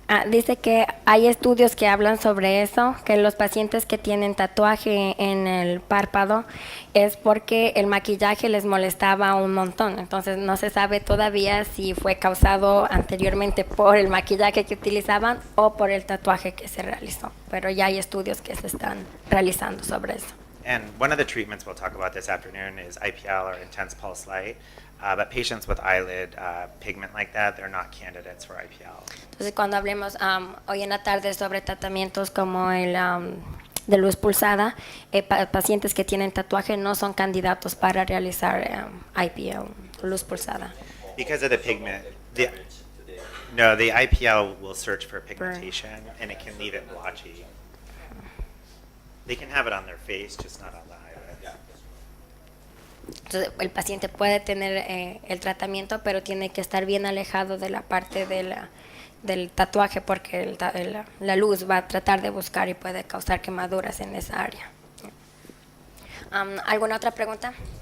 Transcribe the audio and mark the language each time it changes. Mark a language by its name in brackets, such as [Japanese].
[Spanish] Dice que hay estudios que hablan sobre eso, que los pacientes que tienen tatuaje en el párpado es porque el maquillaje les molestaba un montón. Entonces no se sabe todavía si fue causado anteriormente por el maquillaje que utilizaban o por el tatuaje que se realizó. Pero ya hay estudios que se están realizando sobre eso. [English] And one of the treatments we'll talk about this afternoon is IPL, or intense pulse light. But patients with eyelid pigment like that, they're not candidates for IPL. [Spanish] Entonces, cuando hablemos hoy en la tarde sobre tratamientos como el de luz pulsada, pacientes que tienen tatuaje no son candidatos para realizar IPL, luz pulsada. [English] Because of the pigment, the IPL will search for pigmentation, and it can leave it blotchy. They can have it on their face, just not on the eyelid. [Spanish] Entonces, el paciente puede tener el tratamiento, pero tiene que estar bien alejado de la parte del tatuaje porque la luz va a tratar de buscar y puede causar quemaduras en esa área. ¿Alguna otra pregunta?